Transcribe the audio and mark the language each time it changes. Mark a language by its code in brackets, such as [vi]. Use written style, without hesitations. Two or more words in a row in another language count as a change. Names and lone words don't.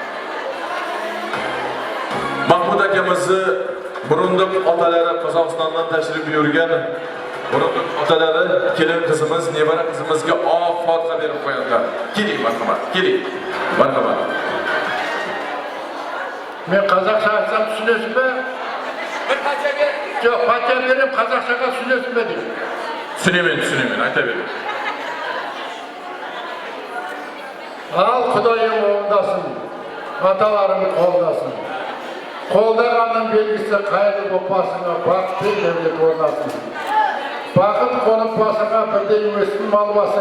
[uz] Mahmud akamizni Murundiq otalari Qozog'istondan tashrif buyurgan Murundiq otalari kelin qizimiz, nevara qizimizga oq fotiha berib qo'yadilar. Keling marhamat, keling. Marhamat. Men qozog'cha aytsam tushunasizmi? Bir pacha ber. Yo'q, pacha berib qozog'chaga tushunasizmi deydi. [kk] Түсінемін, айта берем. Al Xudoyim қолдасын, аталарың қолдасын. Қолдағанның белгісі қайыр болпасыңа бақыт пен дәулет орнасын. Бақыт қонып басыңа бірдей өсін мал басың.